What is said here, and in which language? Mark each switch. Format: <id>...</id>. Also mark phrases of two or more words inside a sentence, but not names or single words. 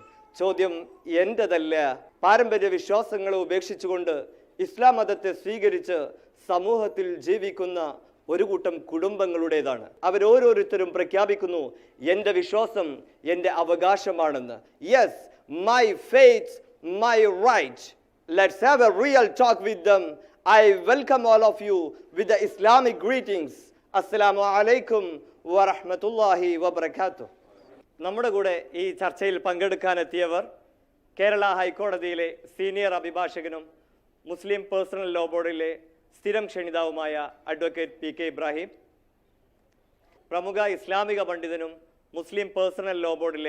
<ml>ചോദ്യം എൻ്റെതല്ല. പാരമ്പര്യ വിശ്വാസങ്ങളെ ഉപേക്ഷിച്ചുകൊണ്ട് ഇസ്ലാം മതത്തെ സ്വീകരിച്ച് സമൂഹത്തിൽ ജീവിക്കുന്ന ഒരു കൂട്ടം കുടുംബങ്ങളുടേതാണ്. അവരോരോരുത്തരും പ്രഖ്യാപിക്കുന്നു, എൻ്റെ വിശ്വാസം എൻ്റെ അവകാശമാണെന്ന്. യെസ്,</ml> <en>My faith, my right. Let's have a real talk with them. I welcome all of you with the Islamic greetings.</en> <ar>السلام عليكم ورحمة الله وبركاته.</ar> <ml>നമ്മുടെ കൂടെ ഈ ചർച്ചയിൽ പങ്കെടുക്കാനെത്തിയവർ കേരള ഹൈക്കോടതിയിലെ സീനിയർ അഭിഭാഷകനും</ml> <en>Muslim Personal Law Board</en> <ml>സ്ഥിരം ക്ഷണിതാവുമായ അഡ്വക്കേറ്റ് PK ഇബ്രാഹിം, പ്രമുഖ ഇസ്ലാമിക പണ്ഡിതനും</ml> <en>Muslim Personal Law Board</en>